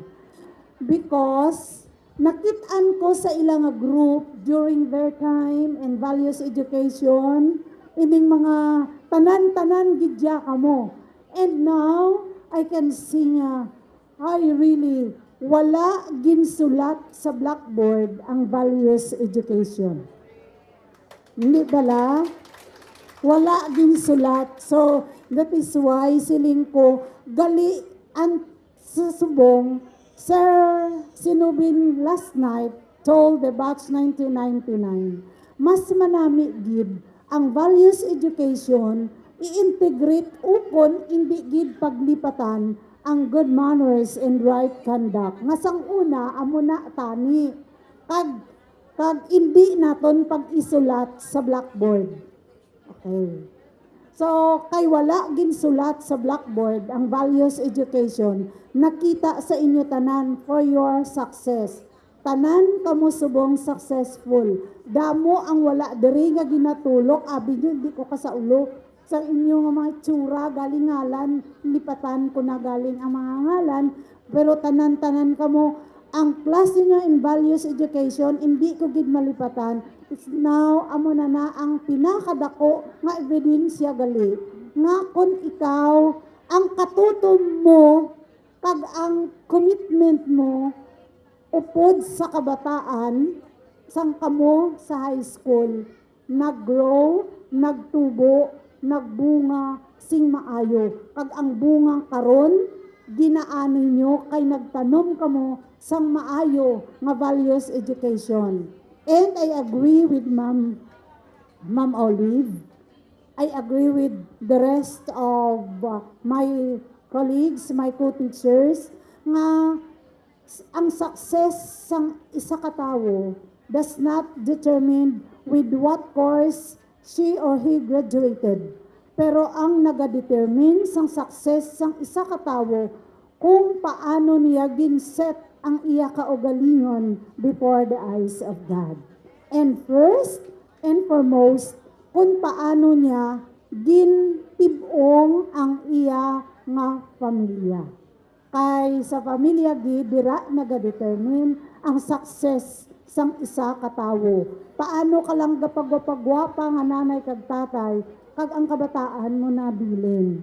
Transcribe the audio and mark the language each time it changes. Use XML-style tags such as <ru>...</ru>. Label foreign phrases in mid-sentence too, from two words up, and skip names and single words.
<en>Because,</en> <hil>nakitaan ko sa ilang</hil> <en>group during their time in values education,</en> <hil>ining mga tanan-tanan gidya kamo.</hil> <en>And now, I can see nga, I really,</en> <hil>wala ginsulat sa blackboard ang</hil> <en>values education.</en> <hil>Hindi bala? Wala ginsulat. So, that is why siling ko, gali ang susubong, Sir Sinubin</hil> <en>last night told the batch 1999,</en> <hil>mas manami gid ang</hil> <en>values education</en> <hil>i-integrate ukon hindi gid paglipatan ang</hil> <en>good manners and right conduct.</en> <hil>Nga sang una amo na tani kag hindi naton pag-isulat sa blackboard. Okay. So, kay wala ginsulat sa blackboard ang</hil> <en>values education,</en> <hil>nakita sa inyo tanan</hil> <en>for your success.</en> <hil>Tanan kamo subong successful. Damo ang wala diri nga ginatulok, abi nyo, di ko kasaulo. Sa inyo nga mga tsura, galing ngalan, lipatan ko na galing ang mga ngalan, pero tanan-tanan kamo, ang klase nyo</hil> <en>in values education,</en> <hil>hindi ko gid malipatan.</hil> <en>It's now,</en> <hil>amo na ang pinakadako nga ebidensya gali. Nga kung ikaw, ang katutom mo, kag ang commitment mo, upod sa kabataan, sang kamo sa</hil> <en>high school,</en> <hil>nag-grow, nagtubo, nagbunga, sing maayo. Kag ang bunga karon, ginaani nyo kay nagtanom kamo sang maayo nga</hil> <en>values education. And I agree with Ma'am Olive. I agree with the rest of my colleagues, my co-teachers,</en> <hil>nga ang success sang isa ka tawo</hil> <en>does not determine with what course she or he graduated.</en> <hil>Pero ang nagadetermine sang success sang isa ka tawo kung paano niya ginset ang iya kaugalingon</hil> <en>before the eyes of God. And first and foremost,</en> <hil>kung paano niya gintibong ang iya nga pamilya. Kay sa pamilya dira nagadetermine ang success sang isa ka tawo. Paano ka lang gapagwapa nga nanay kag tatay kag ang kabataan mo na bilin.</hil>